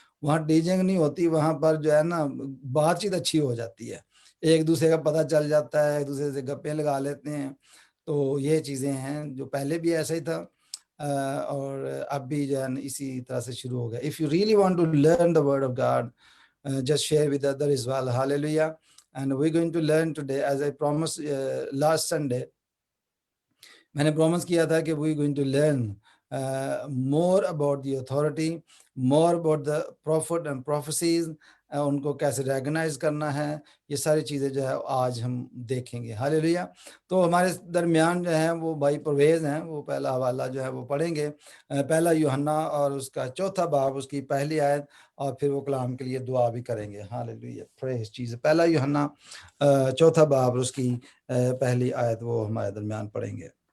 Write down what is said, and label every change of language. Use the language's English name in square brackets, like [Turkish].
[Hindi] वहाँ टीचिंग नहीं होती, वहाँ पर जो है ना बातचीत अच्छी हो जाती है, एक दूसरे का पता चल जाता है, एक दूसरे से गप्पें लगा लेते हैं। तो ये चीज़ें हैं जो पहले भी ऐसा ही था और अब भी जो है ना इसी तरह से शुरू हो गया। [English] If you really want to learn the word of God, just share with others as well। Hallelujah। And we're going to learn today, as I promised last Sunday, [Hindi] मैंने प्रॉमिस किया था कि [English] we going to learn more about the authority, more about the prophet and prophecies, [Hindi] उनको कैसे recognize करना है, ये सारी चीज़ें जो है आज हम देखेंगे। हालेलुया। तो हमारे दरमियान जो है वो भाई परवेज़ हैं, वो पहला हवाला जो है वो पढ़ेंगे, पहला यूहन्ना और उसका चौथा बाब उसकी पहली आयत, और फिर वो कलाम के लिए दुआ भी करेंगे। Hallelujah, [English] Praise Jesus. [Hindi] पहला यूहन्ना चौथा बाब उसकी पहली आयत वो हमारे दरमियान पढ़ेंगे।